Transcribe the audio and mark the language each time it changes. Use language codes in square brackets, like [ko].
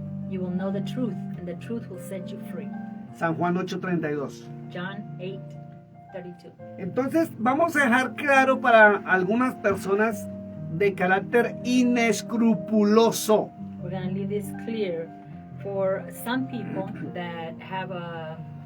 [en] You will know the truth and the truth will set you free. [es] San Juan 8:32. [en] John 32. [es] Entonces vamos a dejar claro para algunas personas de carácter inescrupuloso. [en] We're going to leave this clear for some people that have a